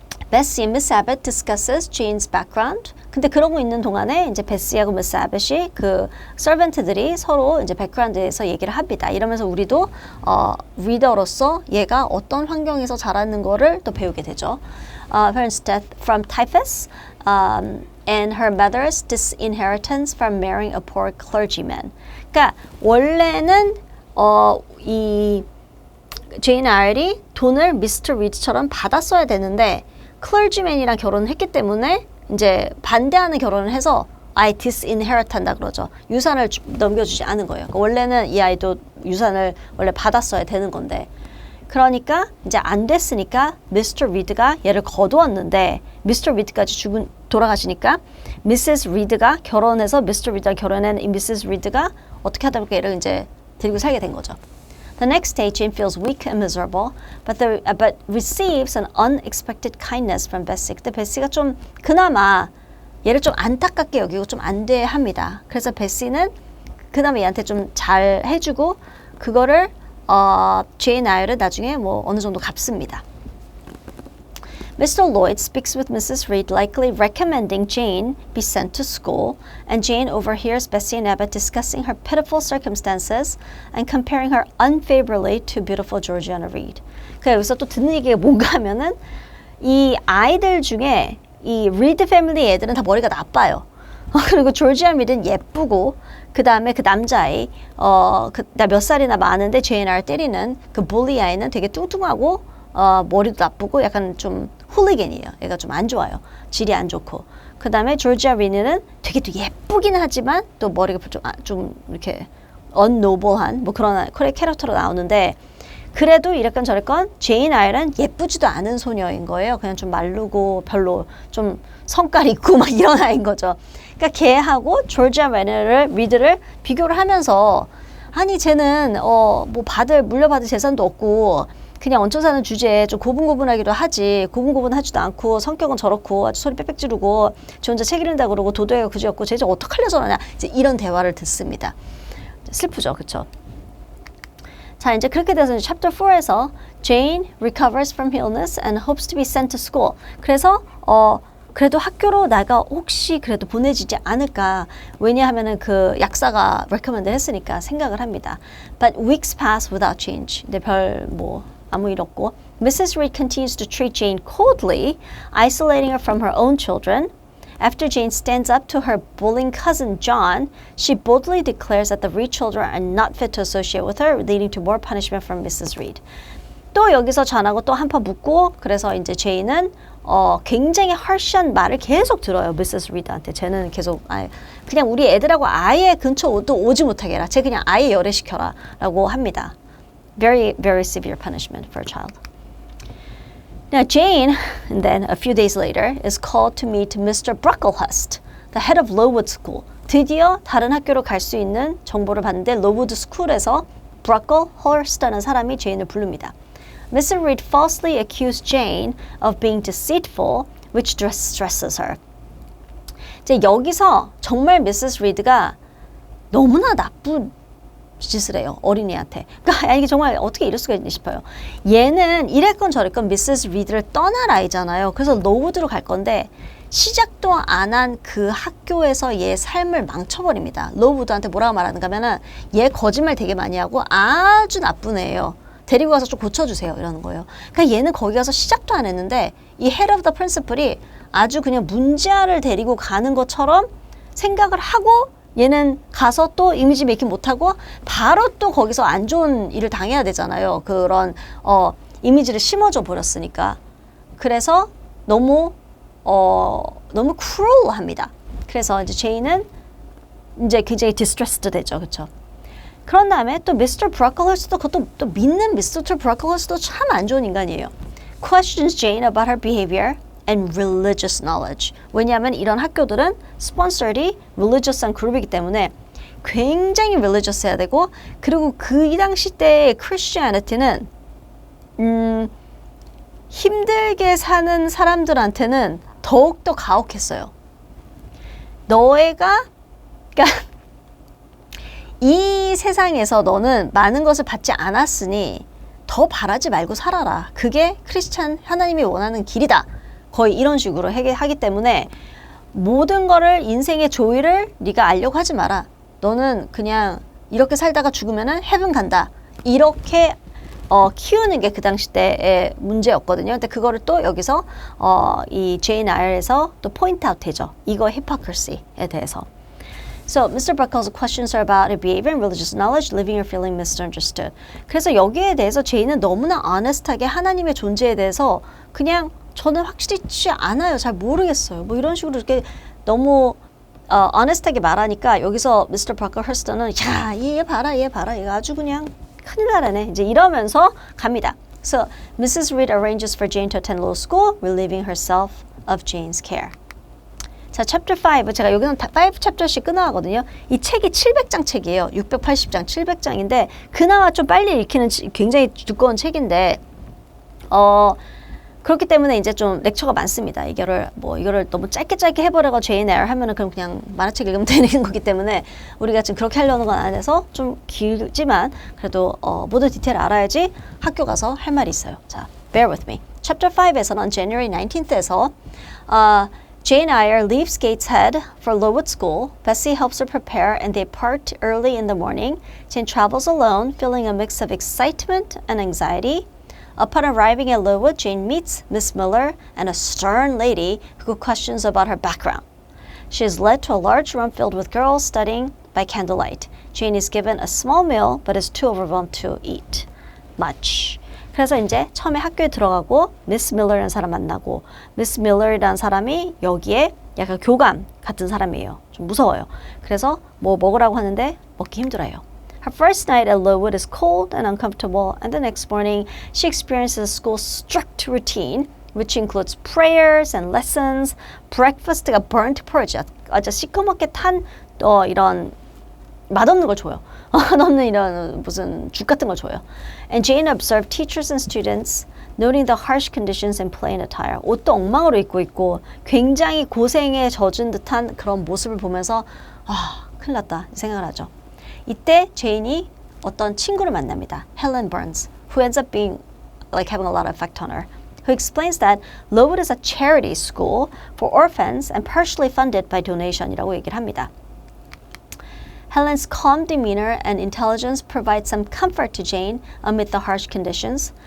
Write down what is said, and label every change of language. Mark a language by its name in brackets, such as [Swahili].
[English] Bessie and Miss Abbott discusses Jane's background. [Korean] 근데 그러고 있는 동안에 이제 베시하고 미스 아벳이 그 서번트들이 서로 이제 백그라운드에서 얘기를 합니다. 이러면서 우리도 리더로서 얘가 어떤 환경에서 자라는 거를 또 배우게 되죠. [English] Parents' death from typhus and her mother's disinheritance from marrying a poor clergyman. [Korean] 그러니까 원래는 이 제인 아일이 돈을 미스터 리드처럼 받았어야 되는데 클러지맨이랑 결혼을 했기 때문에 이제 반대하는 결혼을 해서 아예 disinherit 한다 그러죠. 유산을 넘겨주지 않은 거예요. 그러니까 원래는 이 아이도 유산을 원래 받았어야 되는 건데 그러니까 이제 안 됐으니까 미스터 리드가 얘를 거두었는데 미스터 리드까지 돌아가시니까 미세스 리드가 결혼해서 미스터 리드가 결혼한 이 미세스 리드가 어떻게 하다 보니까 얘를 이제 데리고 살게 된 거죠. [English] The next day, Jane feels weak and miserable, but receives an unexpected kindness from Bessie. [Korean] 근데 베시가 좀 그나마 얘를 좀 안타깝게 여기고 좀 안돼합니다. 그래서 베시는 그나마 얘한테 좀 잘 해주고 그거를 제인 아이를 나중에 뭐 어느 정도 갚습니다. [English] Mr. Lloyd speaks with Mrs. Reed, likely recommending Jane be sent to school, and Jane overhears Bessie and Abbott discussing her pitiful circumstances and comparing her unfavorably to beautiful Georgiana Reed. [Korean] 그래서 여기서 또 듣는 얘기가 뭔가 하면은 이 아이들 중에 이 리드 패밀리 애들은 다 머리가 나빠요. 그리고 조지아 리드는 예쁘고 그 다음에 그 남자아이 나 몇 살이나 많은데 제인아를 때리는 그 bully 아이는 되게 뚱뚱하고 머리도 나쁘고 약간 좀 훌리겐이에요. 얘가 좀 안 좋아요. 질이 안 좋고. 그 다음에 조지아 리니는 되게 또 예쁘긴 하지만 또 머리가 좀 이렇게 unnoble한 뭐 그런 캐릭터로 나오는데 그래도 이랬건 저랬건 제인 아일은 예쁘지도 않은 소녀인 거예요. 그냥 좀 마르고 별로 좀 성깔 있고 막 이런 아이인 거죠. 그러니까 걔하고 조지아 리드를 비교를 하면서 아니 쟤는 뭐 물려받을 재산도 없고 그냥 얹혀 사는 주제에 좀 고분고분하기도 하지 고분고분하지도 않고 성격은 저렇고 아주 소리 빽빽 지르고 저 혼자 책 읽는다 그러고 도도해가 그지없고 쟤 어떡하려 저러냐 이제 이런 대화를 듣습니다. 슬프죠, 그렇죠? 자 이제 그렇게 돼서 챕터 4에서 [English] Jane recovers from illness and hopes to be sent to school. [Korean] 그래서 그래도 학교로 나가 혹시 그래도 보내지지 않을까. 왜냐하면은 그 약사가 recommend 했으니까 생각을 합니다. [English] But weeks pass without change. [Korean] 근데 아무 일 없고. Mrs. [English] Reed continues to treat Jane coldly, isolating her from her own children. After Jane stands up to her bullying cousin John, she boldly declares that the Reed children are not fit to associate with her, leading to more punishment from Mrs. Reed. [Korean] 또 여기서 전하고 또 한판 붙고 그래서 이제 제인은 굉장히 harsh한 말을 계속 들어요. 미세스 리드한테. 쟤는 계속 그냥 우리 애들하고 아예 근처도 오지 못하게 해라. 쟤 그냥 아예 열애시켜라 라고 합니다. [English] Very, very severe punishment for a child. Now Jane, and then a few days later, is called to meet Mr. Brocklehurst, the head of Lowood School. [Korean] 드디어 다른 학교로 갈 수 있는 정보를 받는데 로우드 스쿨에서 Brocklehurst라는 사람이 제인을 부릅니다. [English] Mr. Reed falsely accused Jane of being deceitful, which distresses her. [Korean] 이제 여기서 정말 미세스 리드가 너무나 나쁜 짓을 해요. 어린이한테. 그러니까 이게 정말 어떻게 이럴 수가 있나 싶어요. 얘는 이랬건 저랬건 미세스 리드를 떠날 아이잖아요. 그래서 로우드로 갈 건데 시작도 안 한 그 학교에서 얘 삶을 망쳐버립니다. 로우드한테 뭐라고 말하는가 하면은 얘 거짓말 되게 많이 하고 아주 나쁜 애예요. 데리고 가서 좀 고쳐주세요. 이러는 거예요. 그러니까 얘는 거기 가서 시작도 안 했는데 이 [English] head of the principal [Korean] 이 아주 그냥 문제아를 데리고 가는 것처럼 생각을 하고 얘는 가서 또 이미지 메이킹 못하고 바로 또 거기서 안 좋은 일을 당해야 되잖아요. 그런 이미지를 심어줘 버렸으니까. 그래서 너무 cruel합니다. 그래서 이제 제이는 이제 굉장히 distressed 되죠. 그렇죠? 그런 다음에 또 미스터 브로클러스도 그것도 또 믿는 미스터 브로클러스도 참 안 좋은 인간이에요. [English] Questions Jane about her behavior and religious knowledge. [Korean] 왜냐하면 이런 학교들은 sponsored이 religious한 그룹이기 때문에 굉장히 religious해야 되고 그리고 이 당시 때의 Christianity는 힘들게 사는 사람들한테는 더욱더 가혹했어요. 너희가 그러니까 이 세상에서 너는 많은 것을 받지 않았으니 더 바라지 말고 살아라. 그게 크리스찬 하나님이 원하는 길이다. 거의 이런 식으로 하기 때문에 모든 거를 인생의 조의를 네가 알려고 하지 마라. 너는 그냥 이렇게 살다가 죽으면은 헤븐 간다. 이렇게 키우는 게 그 당시 때의 문제였거든요. 근데 그거를 또 여기서 이 제인 아이얼에서 또 포인트 아웃 되죠. 이거 hypocrisy에 대해서. [English] So, Mr. Buckle's questions are about her behavior and religious knowledge, leaving her feeling misunderstood. [Korean] 그래서 여기에 대해서 제인은 너무나 honest하게 하나님의 존재에 대해서 그냥 저는 확실치 않아요. 잘 모르겠어요. 뭐 이런 식으로 이렇게 너무 honest하게 말하니까 여기서 Mr. Parker Hurst는 야, 얘 봐라, 얘 아주 그냥 큰일 나라네. 이제 이러면서 갑니다. So, Mrs. [English] Reed arranges for Jane to attend law school, relieving herself of Jane's care. [Korean] 자, 챕터 5. 제가 여기는 5 챕터씩 끊어가거든요. 이 책이 700장 책이에요. 680장, 700장인데 그나마 좀 빨리 읽히는 굉장히 두꺼운 책인데 그렇기 때문에 이제 좀 렉처가 많습니다. 이거를 너무 짧게 해버려가 제인 에어 하면은 그냥 만화책 읽으면 되는 거기 때문에 우리가 지금 그렇게 하려는 건 안 해서 좀 길지만 그래도 모든 디테일 알아야지 학교 가서 할 말이 있어요. [English] 자, bear with me. Chapter 5에서는 on January 19th에서 Jane Eyre leaves Gateshead for Lowood School. Bessie helps her prepare and they part early in the morning. Jane travels alone, feeling a mix of excitement and anxiety. Upon arriving at Lowood, Jane meets Miss Miller and a stern lady who questions about her background. She is led to a large room filled with girls studying by candlelight. Jane is given a small meal but is too overwhelmed to eat much. [Korean] 그래서 이제 처음에 학교에 들어가고 미스 밀러라는 사람 만나고 미스 밀러라는 사람이 여기에 약간 교감 같은 사람이에요. 좀 무서워요. 그래서 뭐 먹으라고 하는데 먹기 힘들어요. [English] Her first night at Lowood is cold and uncomfortable, and the next morning she experiences a school's strict routine, which includes prayers and lessons, breakfast가 burnt porridge, [Korean] 아주 시커멓게 탄 이런 맛없는 걸 줘요. 맛없는 이런 무슨 죽 같은 걸 줘요. [English] And Jane observed teachers and students, noting the harsh conditions in plain attire. [Korean] 옷도 엉망으로 입고 있고 굉장히 고생에 젖은 듯한 그런 모습을 보면서 큰일 났다 생각을 하죠. 이때 제인이 어떤 친구를 만납니다. [English] Helen Burns, who ends up being having a lot of effect on her. Who explains that Lowood is a charity school for orphans and partially funded by donation [Korean] 이라고 얘기를 합니다. [English] Helen's calm demeanor and intelligence provide some comfort to Jane amid the harsh conditions.